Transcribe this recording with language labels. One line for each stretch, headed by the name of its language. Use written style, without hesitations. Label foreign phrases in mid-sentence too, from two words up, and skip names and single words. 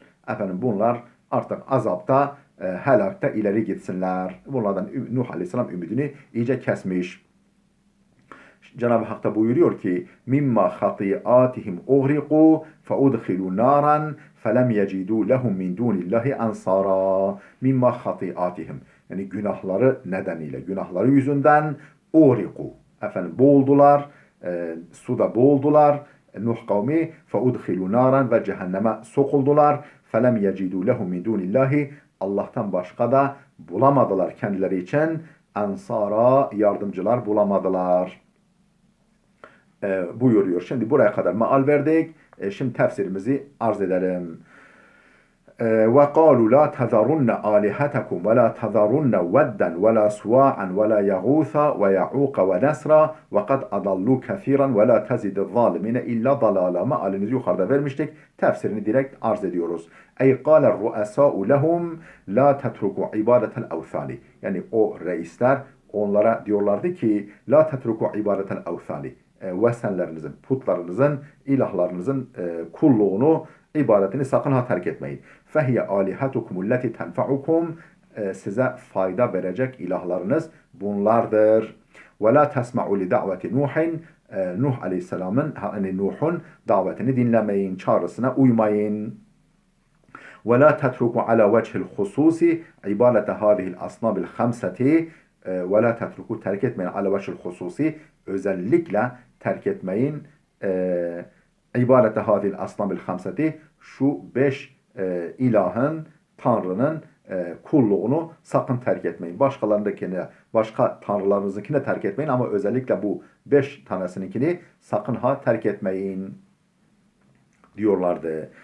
Turkish: Bunlar artık azapta, helakta ileri gitsinler. Bunlardan Nuh Aleyhisselam ümidini iyice kesmiş. Cenab-ı Hak da buyuruyor ki
Arabic: مِمَّا خَطِيئَاتِهِمْ أُغْرِقُوا فَأُدْخِلُوا نَارًا فَلَمْ يَجِدُوا لَهُمْ مِنْ دُونِ اللَّهِ أَنْصَارًا. مِمَّا خَطِيئَاتِهِمْ,
Turkish: yani günahları nedeniyle, günahları yüzünden ughriqu, boğuldular, suda boğuldular. Nuh kavmi
Arabic: فَأُدْخِلُوا نَارًا,
Turkish: ve cehenneme sokuldular.
Arabic: فَلَمْ يَجِدُوا لَهُمْ مِنْ دُونِ اللَّهِ,
Turkish: Allah'tan başka da bulamadılar kendileri için. Ansara, yardımcılar bulamadılar. Buyuruyor. Şimdi buraya kadar meal verdik. Şimdi tefsirimizi arz edelim.
Arabic: وَقَالُوا لَا تَذَرُنَّ آلِهَتَكُمْ وَلَا تَذَرُنَّ وَدًّا وَلَا سُوَاعًا وَلَا يَغُوثَ وَيَعُوقَ وَنَسْرًا وَقَدْ أَضَلُّوا كَثِيرًا وَلَا تَزِدِ الظَّالِمِينَ إِلَّا ضَلَالًا.
Turkish: Mealinizi yukarıda vermiştik. Tefsirini direkt arz ediyoruz.
Arabic: Ey قَالَ الرُّؤَسَاءُ لَهُمْ لَا تَتْرُكُوا عِبَادَةَ الْأَوْثَانِ.
Turkish: Yani o reisler onlara diyorlardı ki
Arabic: لَا تَتْرُكُوا عِبَادَةَ الْأَوْثَانِ.
Turkish: Vesenlerinizin, putlarınızın, ilahlarınızın kulluğunu, ibadetini sakın ha terk etmeyin.
Arabic: فَهِيَ آلِهَتُكُمُ الَّتِي تَنْفَعُكُمْ.
Turkish: Size fayda verecek ilahlarınız bunlardır.
Arabic: وَلَا تَسْمَعُوا لِدَعْوَةِ نُوحٍ.
Turkish: Nuh Aleyhisselam'ın, Nuh'un davetini dinlemeyin, çağrısına uymayın.
Arabic: وَلَا تَتْرُكُوا عَلَى وَجْهِ الْخُصُوصِ عِبَادَةَ هَذِهِ الْأَصْنَابِ الْخَمْسَةِ. وَلَا تَتْرُكُوا,
Turkish: terk etmeyin,
Arabic: عَلَى وَجْهِ الْخُصُوصِ,
Turkish: özellikle terk etmeyin.
Arabic: عِبَادَةَ هَذِهِ الْأَصْنَامِ الْخَمْسَةِ,
Turkish: şu 5 ilahın, Tanrı'nın kulluğunu sakın terk etmeyin. Başkalarındakine, başka tanrılarınızınkine terk etmeyin ama özellikle bu 5 tanesininkini sakın ha terk etmeyin diyorlardı.